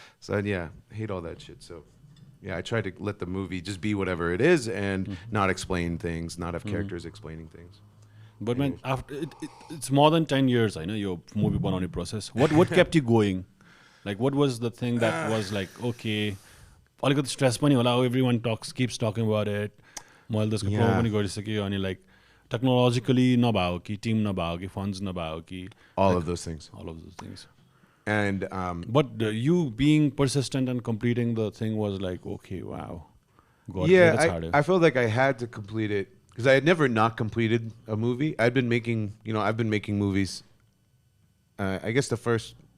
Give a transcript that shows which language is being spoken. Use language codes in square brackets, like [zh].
[en] So, yeah, I hate all that shit. So. Yeah, I try to let the movie just be whatever it is and not explain things, not have characters explaining things. But man, after it's more than 10 years, I know your movie banane process. What kept you going? Like, what was the thing that was like, okay, [ne] अलिकति stress पनि होला, [en] everyone keeps talking about it. [ne] मैले त्यसको promo पनि गरिसकेँ अनि like technologically नभएको कि team नभएको कि funds नभएको कि [en] all of those things. And but you being persistent and completing the thing was like, okay, wow. God, I felt like I had to complete it because I had never not completed a movie. I've been making movies. I guess the first